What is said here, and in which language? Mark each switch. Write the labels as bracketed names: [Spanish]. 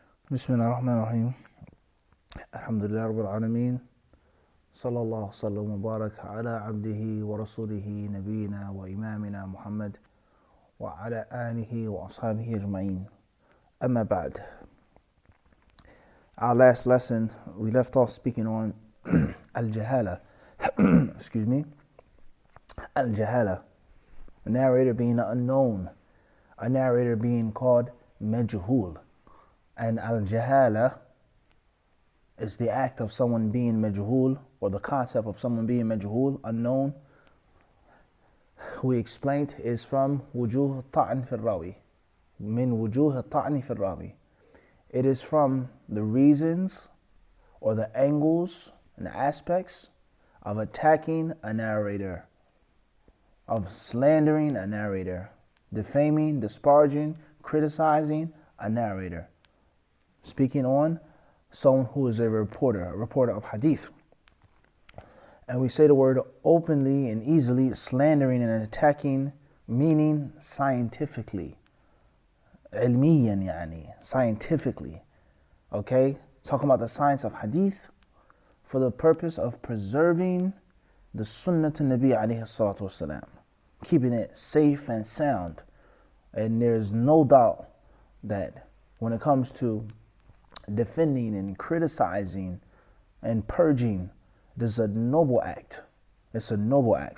[Arabic] بسم الله الرحمن الرحيم الحمد لله رب العالمين صلى الله وسلم وبارك على عبده ورسوله نبينا وإمامنا محمد وعلى آله وأصحابه أجمعين أما بعد. [English] Our last lesson we left off speaking on al-jahala excuse me al-jahala, a narrator being unknown, a narrator being called majhul. And al-jahala is the act of someone being majhul, or the concept of someone being majhul, unknown. We explained is from [Arabic] wujuh ta'n fi rawi, min wujuh ta'n fi rawi. [English] It is from the reasons or the angles and the aspects of attacking a narrator, of slandering a narrator, defaming, disparaging, criticizing a narrator. Speaking on someone who is a reporter of hadith. And we say the word openly and easily, slandering and attacking, meaning scientifically. [Arabic] علميا يعني, [English] scientifically. Okay? Talking about the science of hadith for the purpose of preserving the sunnah to [Arabic] Nabi alayhi salatu wasalam, [English] keeping it safe and sound. And there's no doubt that when it comes to defending and criticizing and purging, this is a noble act. It's a noble act.